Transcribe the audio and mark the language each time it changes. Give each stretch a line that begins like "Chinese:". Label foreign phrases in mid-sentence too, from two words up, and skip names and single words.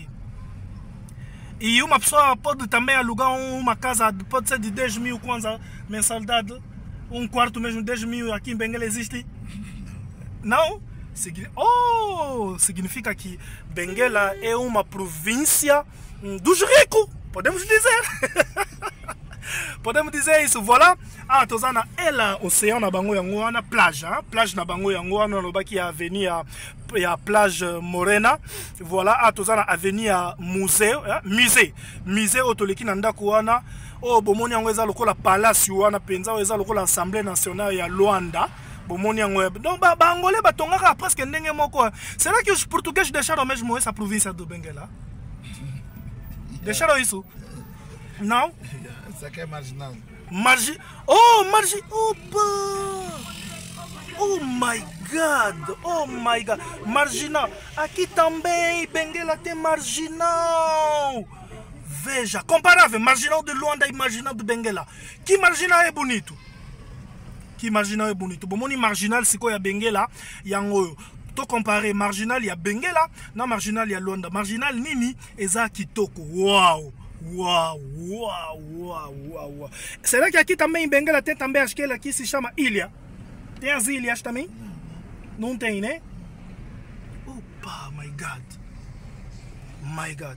Portuguese: E uma pessoa pode também alugar uma casa, pode ser de 10 mil kwanza mensalidade. Um quarto mesmo, 10 mil aqui em Benguela existe? Não? Significa que Benguela é uma província dos ricos, podemos dizer. Podemos dizer isso, voilà.
Lingala: Ah, tozana ela océan na bango yango wana plage, hein? Plage na bango yango wana lobaki avenir ya plage Morena. Voilà, ah tozana
French: avenir musée, musée
Lingala: otoleki na ndako wana. Oh bomoni yango eza lokola palace wana penza eza lokola
French: assemblée nationale
Lingala: ya Luanda. Bomoni yango donc bangolais batongaka presque ndenge moko.
Portuguese: Será que os portugueses deixaram mesmo essa província do Benguela? Deixaram isso? Não? Isso aqui é marginal. Oh, opa!
English: Oh my God! Oh my God!
Portuguese: Marginal! Aqui também, Benguela tem marginal! Veja, comparável, marginal de Luanda e marginal de Benguela. Que marginal é bonito? Que marginal é bonito? Bom,
French: mon marginal, c'est quoi? Il y a Benguela, il y a Ngoyo. To comparer marginal, il y a Benguela, na marginal, il y a Luanda. Marginal,
Lingala: Nini, Eza Kitoko. Waouh! Uau, uau, uau, uau, uau.
Portuguese: Será que aqui também em Benguela tem também aquela aqui se chama ilha? Tem as ilhas também? Não tem, né? Opa,
English: my God. My God.